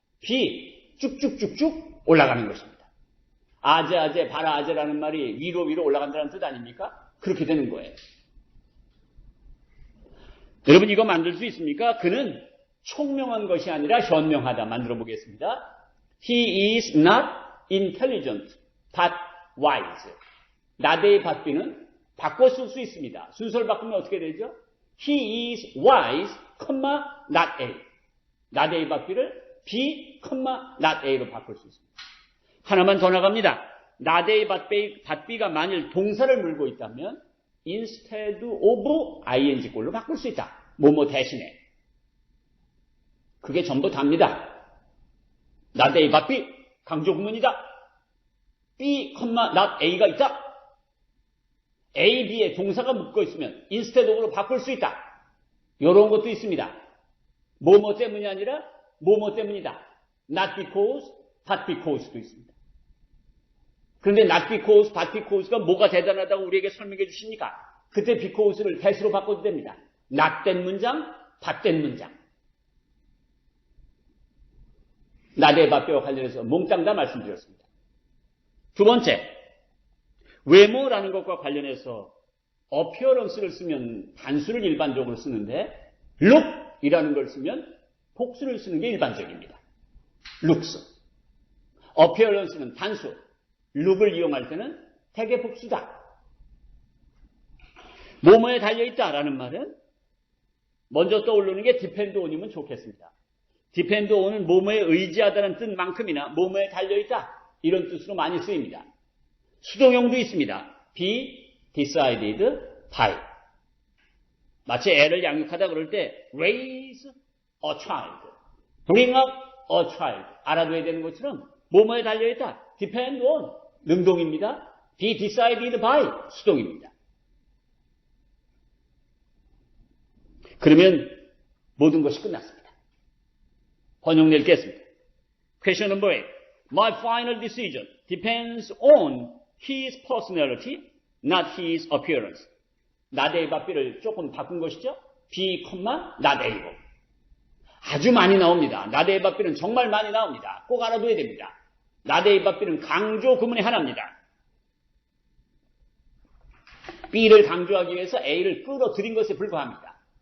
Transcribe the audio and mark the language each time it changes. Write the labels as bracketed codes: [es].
[ko] B, 쭉쭉쭉쭉 올라가는 것입니다. 아재, 바라아재라는 말이 위로 올라간다는 뜻 아닙니까? 그렇게 되는 거예요. 여러분 이거 만들 수 있습니까? 그는 총명한 것이 아니라 현명하다. 만들어 보겠습니다. [en] He is not intelligent, but wise. [ko] not A, but B는 바꿔 쓸 수 있습니다. 순서를 바꾸면 어떻게 되죠? [en] He is wise, not A. [ko] not A, but B를 B, not A로 바꿀 수 있습니다. 하나만 더 나갑니다. not A, but B가 만일 동사를 물고 있다면 instead of ing꼴로 바꿀 수 있다. 뭐뭐 대신에. 그게 전부 답니다. not A, but B 강조 구문이다. B, not A가 있다. A, B에 동사가 묶어 있으면 instead of로 바꿀 수 있다. 이런 것도 있습니다. 뭐뭐 때문이 아니라 뭐뭐 때문이다. not because, but because도 있습니다. 그런데 not because, but because가 뭐가 대단하다고 우리에게 설명해 주십니까? 그때 because를 that으로 바꿔도 됩니다. not 된 문장, but 된 문장. not A, but B와 관련해서 몽땅 다 말씀드렸습니다. 두 번째, 외모라는 것과 관련해서 appearance를 쓰면 단수를 일반적으로 쓰는데 look이라는 걸 쓰면 복수를 쓰는 게 일반적입니다. looks. appearance는 단수, look을 이용할 때는 대개 복수다. 뭐뭐에 달려있다라는 말은 먼저 떠오르는 게 depend on이면 좋겠습니다. depend on은 뭐뭐에 의지하다는 뜻만큼이나 뭐뭐에 달려있다 이런 뜻으로 많이 쓰입니다. 수동형도 있습니다. be decided by. 마치 애를 양육하다 그럴 때 raise a child, bring up a child 알아둬야 되는 것처럼 뭐뭐에 달려있다. depend on 능동입니다. be decided by 수동입니다. 그러면 모든 것이 끝났습니다. 번역 읽겠습니다. [en] Question number 8. My final decision depends on his personality, not his appearance. [ko] not A, but B를 조금 바꾼 것이죠. B, not A로. 아주 많이 나옵니다. not A, but B는 정말 많이 나옵니다. 꼭 알아둬야 됩니다. not A, but B는 강조 구문의 하나입니다. B를 강조하기 위해서 A를 끌어들인 것에 불과합니다.